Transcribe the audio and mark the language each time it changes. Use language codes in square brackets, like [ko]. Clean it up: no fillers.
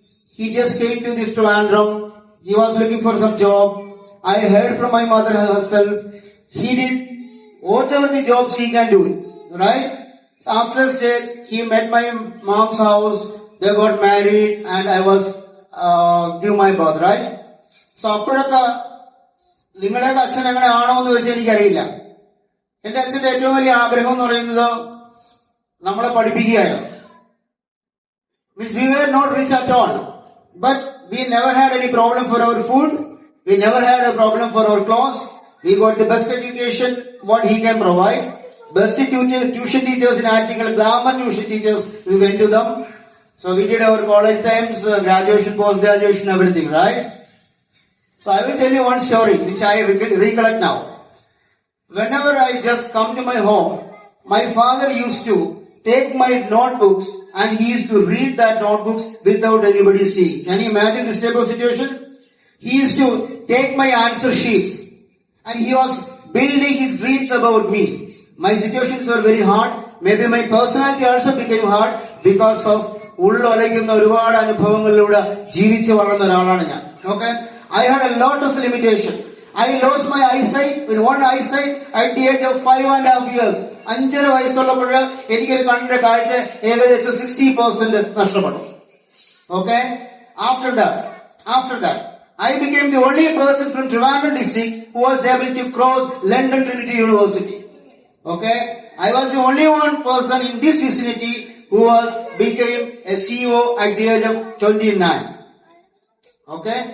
[en] He just came to this Trivandrum. He was looking for some job. I heard from my mother herself, he did whatever the jobs he can do, right? So after a stage, he met my mom's house, they got married and I was give my birth, right? [ml] So അപ്പോഴൊക്കെ നിങ്ങളുടെയൊക്കെ അച്ഛൻ എങ്ങനെ ആണോ എന്ന് വെച്ചാൽ എനിക്കറിയില്ല. എന്റെ അച്ഛന്റെ ഏറ്റവും വലിയ ആഗ്രഹം എന്ന് പറയുന്നത് നമ്മളെ പഠിപ്പിക്കുകയായിരുന്നു. [en] Means we were not rich at all, but we never had any problem for our food. We never had a problem for our clothes. We got the best education what he can provide. Best tuition teachers in Attikal, glamour tuition teachers, we went to them. So we did our college times, graduation, post-graduation, everything, right? So I will tell you one story which I recollect now. Whenever I just come to my home, my father used to take my notebooks and he used to read that notebooks without anybody seeing. Can you imagine this type of situation? He used to take my answer sheets and he was building his dreams about me. My situations were very hard. Maybe my personality also became hard because of [ml] ഉള്ളൊലയ്ക്കുന്ന ഒരുപാട് അനുഭവങ്ങളിലൂടെ ജീവിച്ചു വളർന്ന ഒരാളാണ് ഞാൻ. [en] Okay? I had a lot of limitation. I lost my eyesight, with one eyesight at the age of 5.5 years. [ml] 5 വയസ്സുള്ളപ്പോൾ എനിക്കൊരു കണ്ണിന്റെ കാഴ്ച ഏകദേശം 60% നഷ്ടപ്പെട്ടു. [en] Okay? After that, I became the only person from Trivandrum district who was able to cross London Trinity University. Okay? I was the only one person in this vicinity who became a CEO at the age of 29. Okay?